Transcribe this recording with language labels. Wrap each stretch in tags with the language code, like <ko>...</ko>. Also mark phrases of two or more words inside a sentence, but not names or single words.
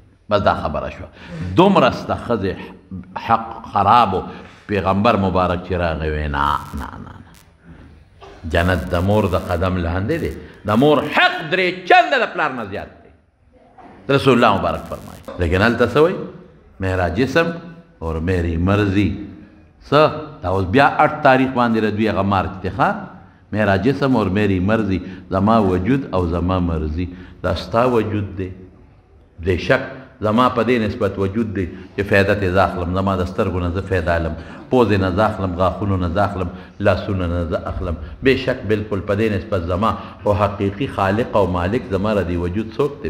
<ps>بس دا خبره شوه. دومره سته ښځې حق خرابو. پیغمبر مبارک چې راغی وی نه نه نه، جنت د مور د قدم لاندې دی. د مور حق 3 چنده د پلار نه زیات دی، رسول الله مبارک فرمایي. لیکن هلته څه وایي؟</ps> <ur>میرا جسم اور میری مرضی.</ur> <ps>څه دا اوس بیا 8 تاریخ باندې ردوي هغه مارچ دی.</ps> <ur>ښه، میرا جسم اور میری مرضی،</ur> <ps>زما وجود او زما مرضی. دا ستا وجود دی، بې شک زما په دې نسبت وجود دی چې فایده ترې زه اخلم. زما د سترګو نه زه فایده علم، پوزې نه زه اخلم، غاښونو نه زه اخلم، لاسونو نه زه اخلم. بې شک بلکل په دې نسبت زما خو حقیقي خالق او مالک زما را دی وجود څوک دی؟</ps>